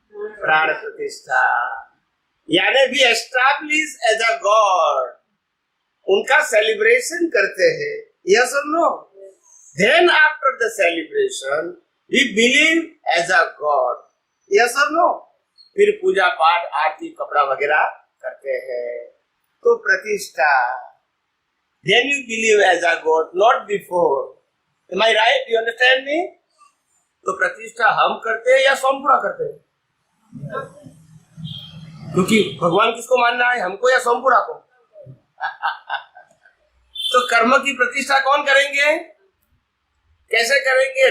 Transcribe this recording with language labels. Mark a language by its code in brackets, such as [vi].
[hi] प्राण प्रतिष्ठा, यानी भी [en] establish as a god, [hi] उनका सेलिब्रेशन करते हैं। यस और no? [en] Then after the celebration we believe as a God. Yes और no? [hi] फिर पूजा पाठ, आरती, कपड़ा वगैरह करते हैं। [en] तो प्रतिष्ठा, then you believe as a God, not before. Am I right? You understand me? [hi] तो प्रतिष्ठा हम करते हैं या सोमपुरा करते हैं? क्योंकि भगवान किसको मानना है, हमको या सोमपुरा को? तो कर्म की प्रतिष्ठा कौन करेंगे? कैसे करेंगे?